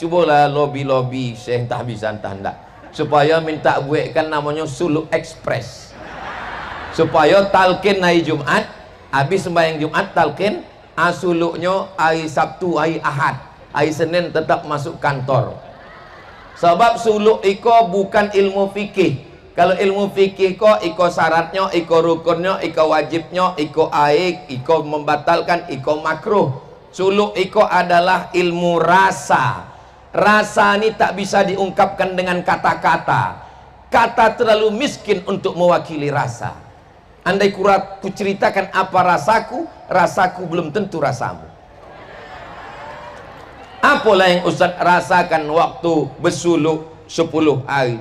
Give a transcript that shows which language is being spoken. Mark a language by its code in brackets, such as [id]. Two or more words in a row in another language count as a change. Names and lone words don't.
[id] Cubalah lobby-lobby, saya entah bisa entah ndak, supaya minta buatkan namanya suluk ekspres, supaya talqin hari Jumat, habis sembahyang Jumat talqin, suluknya hari Sabtu, hari Ahad, hari Senin tetap masuk kantor. Sebab suluk iko bukan ilmu fikih. Kalau ilmu fikih iko syaratnya, iko rukunnya, iko wajibnya, iko aik, iko membatalkan, iko makruh. Suluk iko adalah ilmu rasa. Rasa ini tak bisa diungkapkan dengan kata-kata. Kata terlalu miskin untuk mewakili rasa. Andai ku ceritakan apa rasaku, rasaku belum tentu rasamu. Apalah yang Ustaz rasakan waktu bersuluk 10 hari.